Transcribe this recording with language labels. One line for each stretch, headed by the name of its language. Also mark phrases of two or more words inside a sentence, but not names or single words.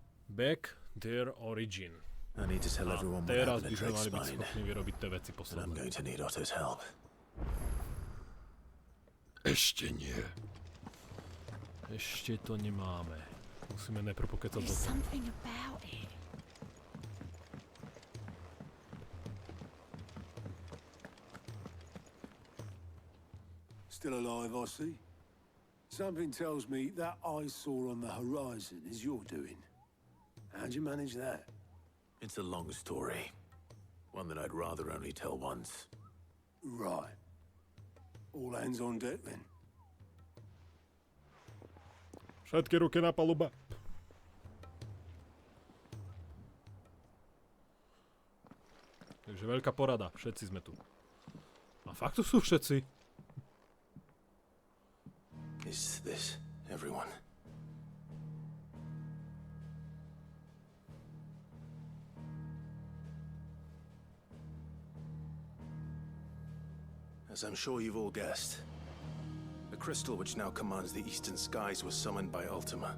English: Back their origin. I need to tell everyone what
Slovak: Teraz by
English: happened at
Slovak: sme mali byť
English: Drake
Slovak: schopní vyrobiť tie veci
English: and I'm
Slovak: posledné.
English: going to need Otto's help.
Slovak: Ešte nie. Ešte to nemáme. Musíme najprv pokecať do
English: There's
Slovak: toho.
English: something about it. Still alive, I see. Something tells me that eyesore on the horizon is your doing. How'd you manage that? It's a long story. One that I'd rather only tell once. Right. All hands on deck then.
Slovak: Všetky ruky na paluba. Takže veľká porada. Všetci sme tu. A fakt tu sú všetci.
English: Is this everyone? As I'm sure you've all guessed, the crystal which now commands the eastern skies was summoned by Ultima.